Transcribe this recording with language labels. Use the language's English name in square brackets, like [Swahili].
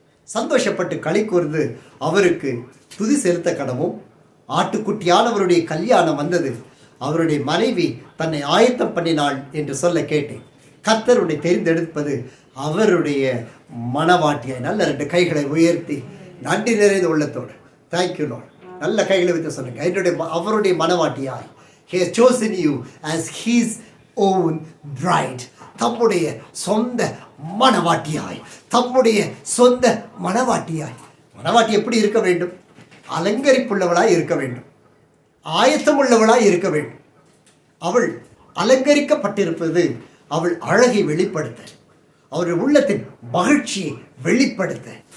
[Tamil] சந்தோஷப்பட்டு களி கூர்ந்து அவருக்கு துதி செலுத்த கடவும், ஆட்டுக்குட்டியானவருடைய கல்யாணம் வந்தது, அவருடைய மனைவி தன்னை ஆயத்தம் பண்ணினாள் என்று சொல்ல கேட்டேன். கர்த்தருடைய தெரிந்தெடுப்பது அவருடைய மனவாட்டியாய். நல்ல 2 கைகளை உயர்த்தி நன்றி நிறைந்த உள்ளத்தோடு [English] thank you Lord, [Tamil] நல்ல கைகளை வைத்து சொல்லுங்க. அவருடைய மனவாட்டியாய், [English] he has chosen you as his own bride. [Tamil] தம்முடைய சொந்த மனவாட்டியாய், தம்முடைய சொந்த மனவாட்டியாய். மனவாட்டி எப்படி இருக்க வேண்டும்? அலங்கரிப்புள்ளவளாய் இருக்க வேண்டும், ஆயத்தம் உள்ளவளாய் இருக்க வேண்டும். அவள் அலங்கரிக்கப்பட்டிருப்பது அவள் அழகை வெளிப்படுத்த, அவருடைய உள்ளத்தின் மகிழ்ச்சியை வெளிப்படுத்த.